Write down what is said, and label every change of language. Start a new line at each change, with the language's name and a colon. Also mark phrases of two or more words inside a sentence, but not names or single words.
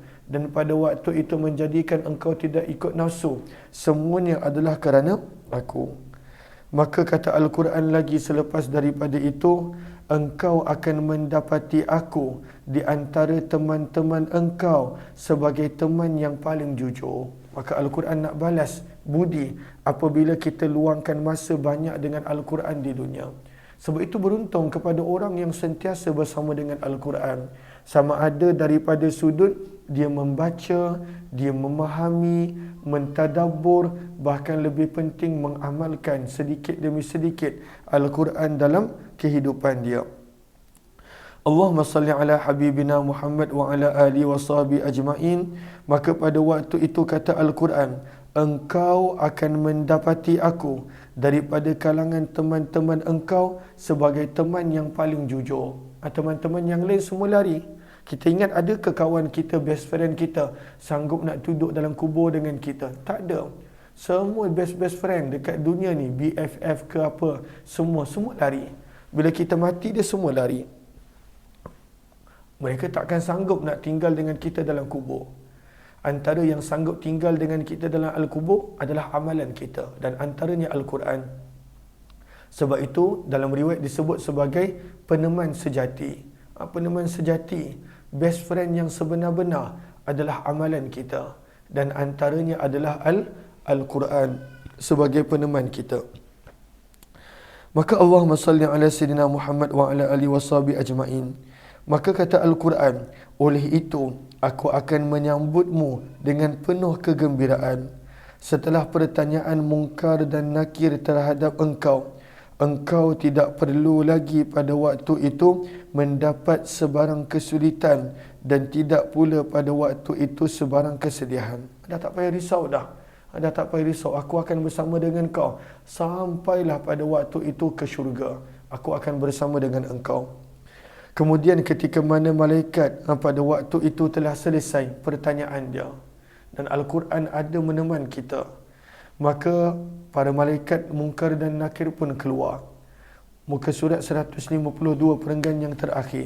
Malay: Dan pada waktu itu menjadikan engkau tidak ikut nafsu. Semuanya adalah kerana aku. Maka kata Al-Quran lagi selepas daripada itu, engkau akan mendapati aku di antara teman-teman engkau sebagai teman yang paling jujur. Maka Al-Quran nak balas budi apabila kita luangkan masa banyak dengan Al-Quran di dunia. Sebab itu beruntung kepada orang yang sentiasa bersama dengan Al-Quran. Sama ada daripada sudut dia membaca, dia memahami, mentadabbur, bahkan lebih penting mengamalkan sedikit demi sedikit Al-Quran dalam kehidupan dia.
Arabic: اللهم صل على حبيبنا محمد وعلى آل وصحبه أجمعين.
Malay: Maka pada waktu itu kata Al-Quran, engkau akan mendapati aku daripada kalangan teman-teman engkau sebagai teman yang paling jujur. Teman-teman yang lain semua lari. Kita ingat ada ke kawan kita,
English: best friend
Malay: kita sanggup nak duduk dalam kubur dengan kita? Tak ada. Semua
English: best friend
Malay: dekat dunia ni, BFF ke apa, semua lari. Bila kita mati, dia semua lari. Mereka takkan sanggup nak tinggal dengan kita dalam kubur. Antara yang sanggup tinggal dengan kita dalam al-kubur adalah amalan kita, dan antaranya Al-Quran. Sebab itu dalam riwayat disebut sebagai peneman sejati. Peneman sejati,
English: best friend
Malay: yang sebenar-benar adalah amalan kita, dan antaranya adalah Al-Quran sebagai peneman kita.
Arabic: Maka اللهم صل على سيدنا محمد وعلى آله وصحبه أجمعين.
Malay: Maka kata Al-Quran, oleh itu aku akan menyambutmu dengan penuh kegembiraan. Setelah pertanyaan mungkar dan nakir terhadap engkau, engkau tidak perlu lagi pada waktu itu mendapat sebarang kesulitan, dan tidak pula pada waktu itu sebarang kesedihan. Dah tak payah risau dah. Dah tak payah risau. Aku akan bersama dengan kau sampailah pada waktu itu ke syurga. Aku akan bersama dengan engkau. Kemudian ketika mana malaikat pada waktu itu telah selesai pertanyaan dia, dan Al-Quran ada meneman kita, maka para malaikat mungkar dan nakir pun keluar. Muka surat 152 perenggan yang terakhir.